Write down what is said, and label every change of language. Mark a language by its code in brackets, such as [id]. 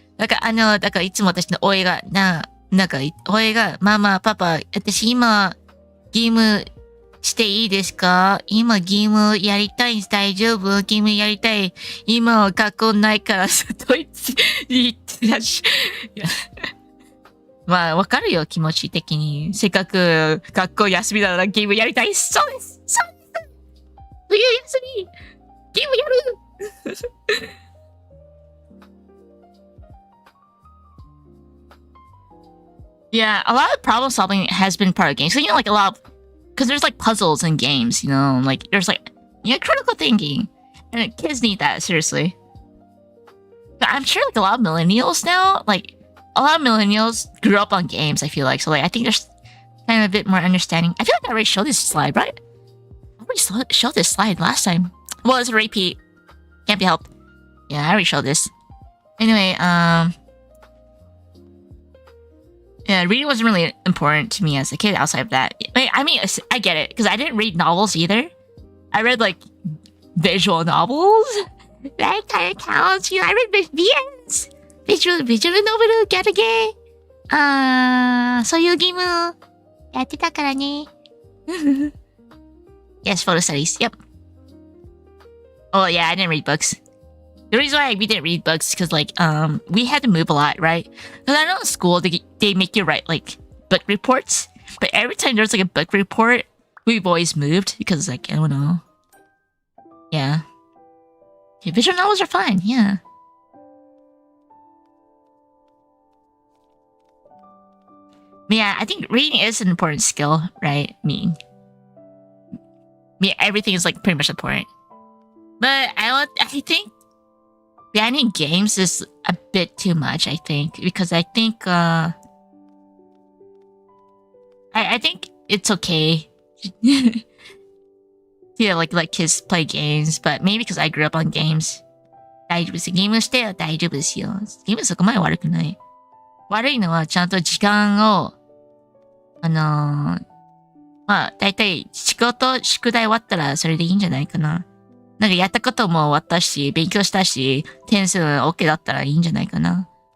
[ja] だからいつも私の親が、親が、ママ、パパ、私今、ゲームしていいですか？今ゲームやりたいんです。大丈夫？ゲームやりたい。今学校ないから、ドイツに行ってたし。まあ、わかるよ、気持ち的に。せっかく学校休みならゲームやりたい。そうです！そうです！冬休みゲームやる [en] Yeah, a lot of problem solving has been part of games. So, like a lot of, because there's like puzzles in games, like there's like, critical thinking. And kids need that, seriously. But I'm sure like a lot of millennials now, like, a lot of millennials grew up on games, I feel like. So, like, I think there's kind of a bit more understanding. I feel like I already showed this slide, right? I already showed this slide last time. Well, it's a repeat. Can't be helped. Yeah, I already showed this. Anyway, yeah, reading wasn't really important to me as a kid outside of that. I mean, I get it, because I didn't read novels either. I read, like, visual novels. That kind of counts. I read VNs. [ja] ビジュアルノベルギャルゲー。そういうゲームやってたからね。 [en] Yes, photo studies. Yep. Oh yeah, I didn't read books. The reason why we didn't read books is because like we had to move a lot, right? Because I know in school they make you write like book reports, but every time there's like a book report, we've always moved because like I don't know. Yeah. Okay, visual novels are fine. Yeah. Yeah, I think reading is an important skill, right? I mean, everything is like pretty much important. But I think banning games is a bit too much, I think. Because I think I think it's okay to let kids play games, but maybe because I grew up on games. [ja] 大丈夫です。ゲームしては大丈夫ですよ。ゲームそこまで悪くない。悪いのはちゃんと時間を、まあ、だいたい仕事、宿題終わったらそれでいいんじゃないかな。なんかやったことも終わったし、勉強したし、点数 OK だったらいいんじゃないかな。